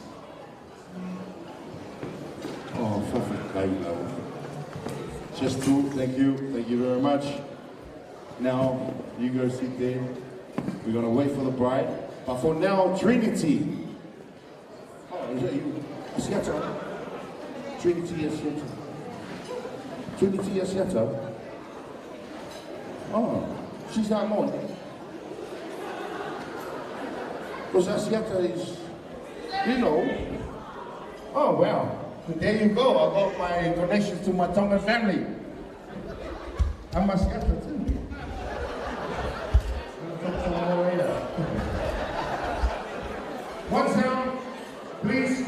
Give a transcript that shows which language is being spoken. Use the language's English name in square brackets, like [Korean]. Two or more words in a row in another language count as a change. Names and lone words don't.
[English] Oh, just two, thank you very much. Now, you go sit there. We're gonna wait for the bride. But for now, Trinity. Oh, is that you? Asiata? Trinity Asiata. Trinity Asiata? Oh, she's not more. Because Asiata is, you know. Oh, well. There you go. I got my connections to my Tongan family. I'm Asiata too. One sound, please.